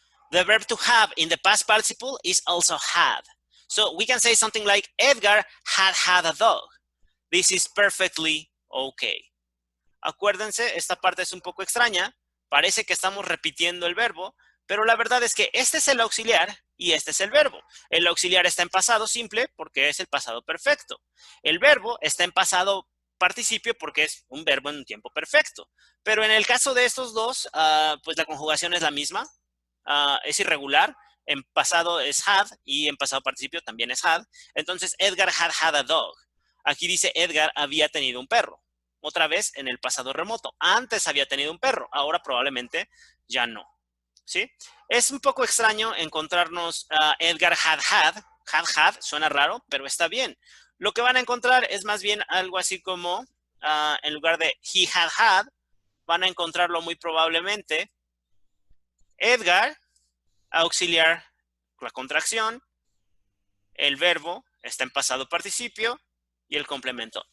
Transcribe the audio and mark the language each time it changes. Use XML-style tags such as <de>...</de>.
<en>The verb to have in the past participle is also had. So we can say something like, Edgar had a dog. This is perfectly okay.</en> <es>Acuérdense, esta parte es un poco extraña. Parece que estamos repitiendo el verbo, pero la verdad es que este es el auxiliar y este es el verbo. El auxiliar está en pasado simple porque es el pasado perfecto. El verbo está en pasado participio porque es un verbo en un tiempo perfecto. Pero en el caso de estos dos, pues la conjugación es la misma. Es irregular. En pasado es had y en pasado participio también es had. Entonces,</es> <en>Edgar had a dog.</en> <es>Aquí dice Edgar había tenido un perro. Otra vez en el pasado remoto. Antes había tenido un perro, ahora probablemente ya no. ¿Sí? Es un poco extraño encontrarnos Edgar had, suena raro, pero está bien. Lo que van a encontrar es más bien algo así como, en lugar de he had, van a encontrarlo muy probablemente Edgar, auxiliar, la contracción, el verbo está en pasado participio, y el complemento.</es>